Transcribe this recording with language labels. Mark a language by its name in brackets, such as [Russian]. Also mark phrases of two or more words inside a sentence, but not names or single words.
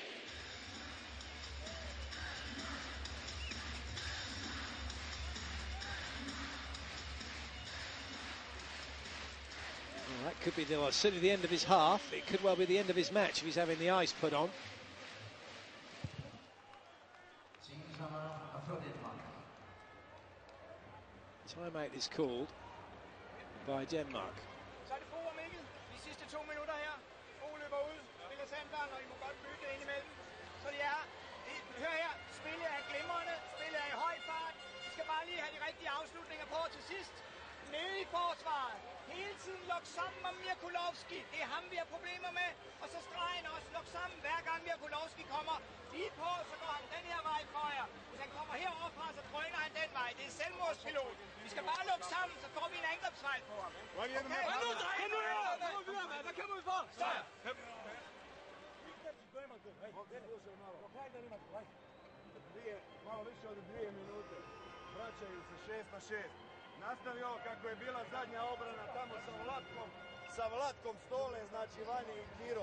[English] Well, that could be certainly the end of his half. It could well be the end of his match if he's having the ice put on. Timeout is called by Denmark. [Danish] Så er det Bo og Mikkel. De sidste 2 minutter her. Bo løber ud, spiller sandbarn, og I må godt bytte ind imellem. Så det er, hør her, spillet er glimrende, spillet er i høj fart. Vi skal bare lige have de rigtige afslutninger på til sidst. Nede i forsvaret. Hele tiden luk sammen om Mirkulovski. Det er ham, vi har problemer med. Og så stregen også. Luk sammen, hver gang Mirkulovski kommer lige på, så går han den her vej for jer. Hvis han kommer heroverfra, så drøner han den vej. Det er selvmordspilot. Vi skal bare lukke sammen, så får vi en angrebsfejl på ham. Okay? Kom nu, dreng! Kom videre, mand! Hvad kommer vi for? Sejr! [Croatian] Malo više od 2 minute. Vraćaju se 6 na 6. Nastavio kako je bila zadnja obrana tamo sa Vlatkom Stole, znači Vanje i Kiro.